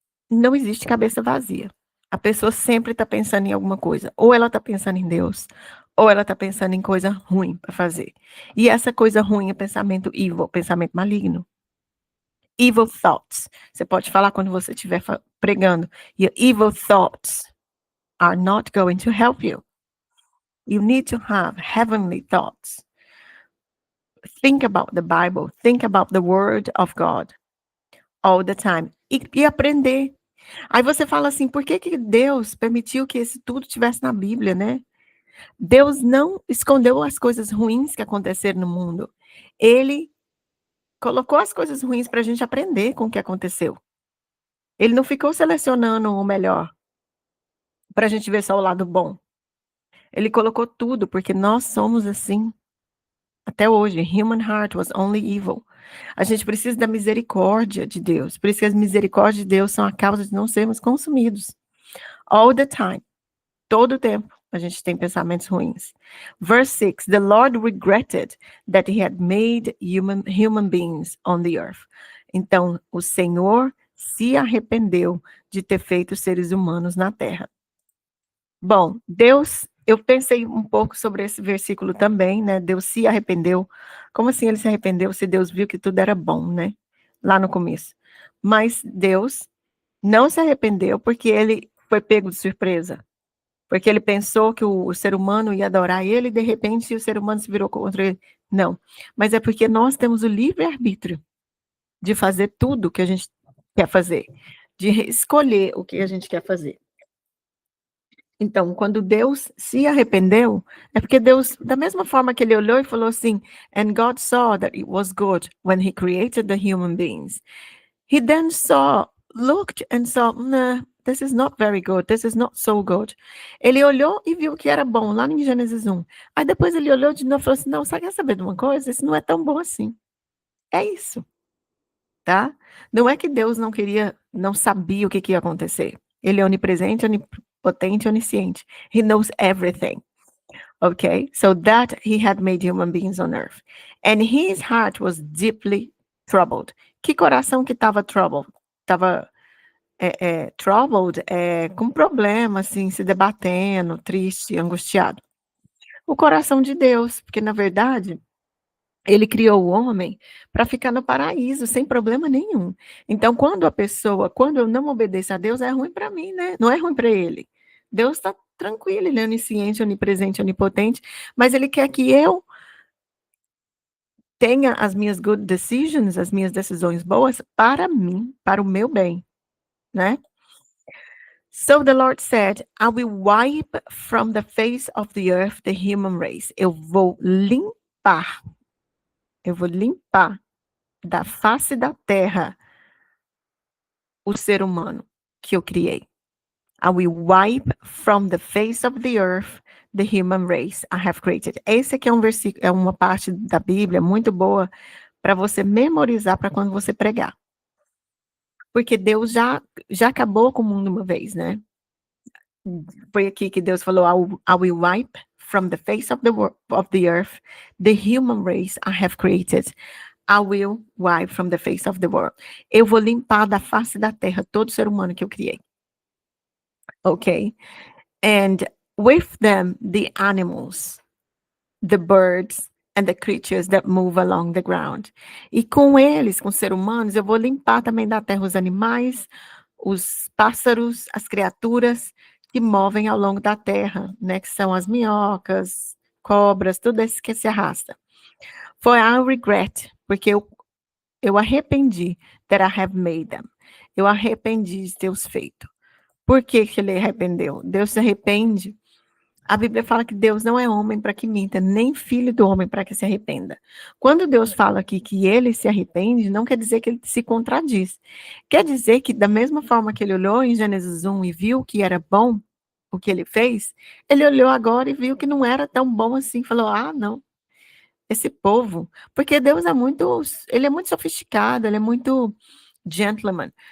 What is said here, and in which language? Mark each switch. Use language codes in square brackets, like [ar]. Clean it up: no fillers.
[pt] Não existe cabeça vazia. A pessoa sempre está pensando em alguma coisa. Ou ela está pensando em Deus, ou ela está pensando em coisa ruim para fazer. E essa coisa ruim é pensamento evil, pensamento maligno. [en] Evil thoughts. [pt] Você pode falar quando você estiver pregando. [en] Your evil thoughts are not going to help you. You need to have heavenly thoughts. Think about the Bible, think about the word of God all the time. [pt] E aprender. Aí você fala assim, por que que Deus permitiu que esse tudo tivesse na Bíblia, né? Deus não escondeu as coisas ruins que aconteceram no mundo. Ele colocou as coisas ruins para a gente aprender com o que aconteceu. Ele não ficou selecionando o melhor para a gente ver só o lado bom. Ele colocou tudo, porque nós somos assim. Até hoje, [en] human heart was only evil. [pt] A gente precisa da misericórdia de Deus. Por isso que as misericórdias de Deus são a causa de não sermos consumidos. [en] All the time. [pt] Todo o tempo a gente tem pensamentos ruins. [en] Verse 6. The Lord regretted that he had made human beings on the earth. [pt] Então, o Senhor se arrependeu de ter feito seres humanos na terra. Bom, Deus, eu pensei um pouco sobre esse versículo também, né? Deus se arrependeu. Como assim ele se arrependeu se Deus viu que tudo era bom, né? Lá no começo. Mas Deus não se arrependeu porque ele foi pego de surpresa. Porque ele pensou que o ser humano ia adorar ele e de repente o ser humano se virou contra ele. Não. Mas é porque nós temos o livre-arbítrio de fazer tudo o que a gente quer fazer. De escolher o que a gente quer fazer. Então, quando Deus se arrependeu, é porque Deus, da mesma forma que ele olhou e falou assim, [en] and God saw that it was good when he created the human beings. He then looked and saw, nah, this is not very good, this is not so good. [pt] Ele olhou e viu que era bom, lá em Gênesis 1. Aí depois ele olhou de novo e falou assim, não, você quer saber de uma coisa? Isso não é tão bom assim. É isso, tá? Não é que Deus não queria, não sabia o que ia acontecer. Ele é onipresente, onipotente, onisciente. [en] He knows everything. Okay? So that he had made human beings on earth. And his heart was deeply troubled. [pt] Que coração que estava troubled? Estava troubled, com problema, assim, se debatendo, triste, angustiado. O coração de Deus, porque na verdade ele criou o homem para ficar no paraíso, sem problema nenhum. Então, quando eu não obedeço a Deus, é ruim para mim, né? Não é ruim para ele. Deus está tranquilo, ele é onisciente, onipresente, onipotente, mas ele quer que eu tenha as minhas [en] good decisions, [pt] as minhas decisões boas para mim, para o meu bem, né? [en] So the Lord said, I will wipe from the face of the earth the human race. [pt] Eu vou limpar da face da terra o ser humano que eu criei. [en] I will wipe from the face of the earth the human race I have created. [pt] Esse aqui é um versículo, é uma parte da Bíblia muito boa para você memorizar para quando você pregar. Porque Deus já acabou com o mundo uma vez, né? Foi aqui que Deus falou, [en] I will wipe from the face of the earth the human race I have created. I will wipe from the face of the world. [pt] Eu vou limpar da face da terra todo ser humano que eu criei. Ok? [en] And with them, the animals, the birds, and the creatures that move along the ground. [pt] E com eles, com os seres humanos, eu vou limpar também da terra os animais, os pássaros, as criaturas que movem ao longo da terra, né? Que são as minhocas, cobras, tudo isso que se arrasta. [en] For I regret, [pt] porque eu arrependi [en] that I have made them. [pt] Eu arrependi de ter os feito. Por que que ele arrependeu? Deus se arrepende. A Bíblia fala que Deus não é homem para que minta, nem filho do homem para que se arrependa. Quando Deus fala aqui que ele se arrepende, não quer dizer que ele se contradiz. Quer dizer que da mesma forma que ele olhou em Gênesis 1 e viu que era bom o que ele fez, ele olhou agora e viu que não era tão bom assim, falou, não, esse povo, porque Deus ele é muito sofisticado, ele é muito gentleman.